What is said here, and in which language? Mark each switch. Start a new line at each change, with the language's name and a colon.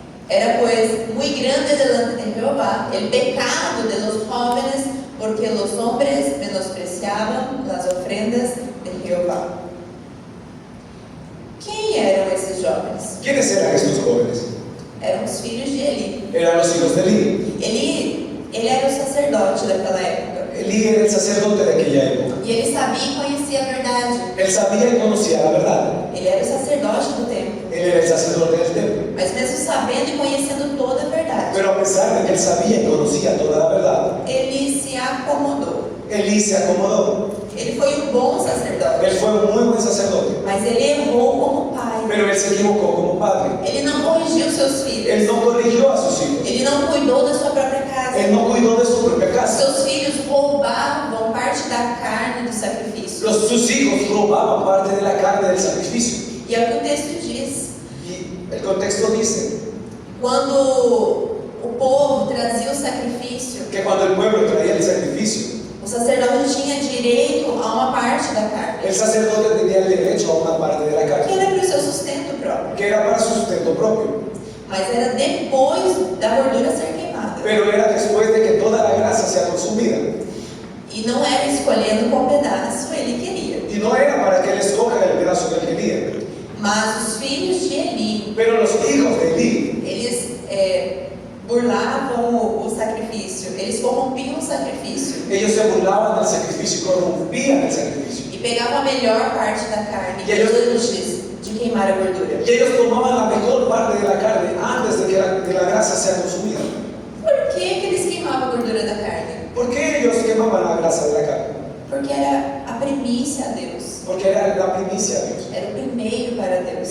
Spanish: Era pues muy grande delante de Jehová el pecado de los jóvenes, porque los hombres menospreciaban las ofrendas de Jehová.
Portuguese: Quem eram esses jovens?
Spanish: ¿Quiénes eran estos jóvenes?
Portuguese: Eram os filhos de Eli.
Spanish: Eran los hijos de Eli.
Portuguese: Ele era o sacerdote daquela época.
Spanish: Eli era el sacerdote de aquella época.
Portuguese: E ele sabia e conhecia a verdade.
Spanish: Él sabía y conocía la verdad.
Portuguese: Ele era o sacerdote do templo.
Spanish: Él era el sacerdote del templo.
Portuguese: Mas mesmo sabendo e conhecendo toda a verdade,
Spanish: Pero a pesar de que él sabía y conocía toda la verdad,
Portuguese: ele se acomodou.
Spanish: Eli se acomodó.
Portuguese: Ele foi um bom sacerdote,
Spanish: Él fue un muy buen sacerdote.
Portuguese: mas ele errou como pai.
Spanish: Pero él se equivocó como padre.
Portuguese: Ele não corrigiu seus filhos.
Spanish: Él no corrigió a sus hijos.
Portuguese: Ele não cuidou da sua própria casa.
Spanish: Él no cuidó de su propia casa.
Portuguese: Seus filhos roubavam parte da carne do sacrifício.
Spanish: Sus hijos robaban parte de la carne del sacrificio.
Portuguese: E é o que o texto diz.
Spanish: Y el contexto dice
Portuguese: Quando o povo trazia o sacrifício,
Spanish: que cuando el pueblo traía el sacrificio,
Portuguese: o sacerdote tinha direito a uma parte da carne,
Spanish: el sacerdote tenía el derecho a una parte de la
Portuguese: que
Spanish: carne,
Portuguese: era para o seu sustento próprio,
Spanish: que era para su sustento propio.
Portuguese: mas era depois da gordura ser queimada.
Spanish: Pero era después de que toda la grasa sea consumida.
Portuguese: E não era escolhendo qual pedaço ele queria.
Spanish: Y no era para que él escoja el pedazo que él quería.
Portuguese: Mas os filhos de Eli,
Spanish: Pero los hijos de Eli,
Portuguese: eles burlavam o sacrifício, eles corrompiam o sacrifício
Spanish: ellos se burlaban del sacrificio y corrompían el sacrificio.
Portuguese: e pegavam a melhor parte da carne
Spanish: E eles-
Portuguese: antes de queimar a gordura.
Spanish: Y ellos tomaban la mejor parte de la carne antes de que la grasa sea consumida.
Portuguese: Por que eles queimavam a gordura da carne?
Spanish: ¿Por qué ellos quemaban la grasa de la carne?
Portuguese: Porque era a primícia a Deus,
Spanish: Porque era la primicia de Dios.
Portuguese: era o primeiro para Deus.